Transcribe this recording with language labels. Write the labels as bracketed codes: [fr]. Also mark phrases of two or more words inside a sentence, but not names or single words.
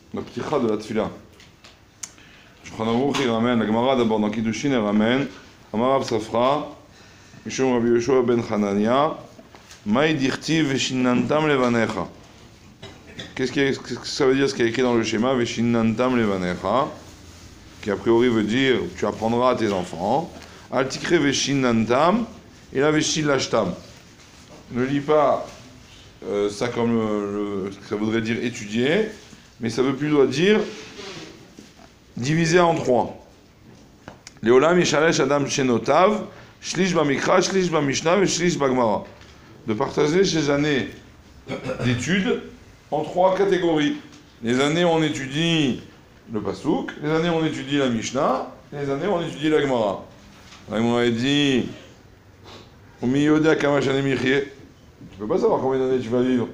[fr] la pticha de la tfila. Shulchan Aruch il ramène, la Gemara d'abord dans Kiddushin elle ramène, [he] אמר רב ספרא משום רבי יהושע בן חנניה מאי דכתיב ושיננתם לבניך. [fr] Qu'est-ce que ça veut dire ce qui est écrit dans le schéma [he] ושיננתם לבניך, [fr] qui a priori veut dire tu apprendras à tes enfants. [he] אל תקרי ושיננתם אלא ושילשתם. [fr] Ne lis pas ça comme ça voudrait dire étudier, mais ça veut plutôt dire diviser en trois. [he] לעולם ישלש אדם שנותיו שליש במקרא שליש במשנה ושליש בגמרא. [fr] De partager ces années d'études en trois catégories. Les années où on étudie le Pasuk, les années où on étudie la Mishnah, et les années où on étudie la Gemara. La Gemara dit au milieu de tu peux pas savoir combien d'années tu vas vivre.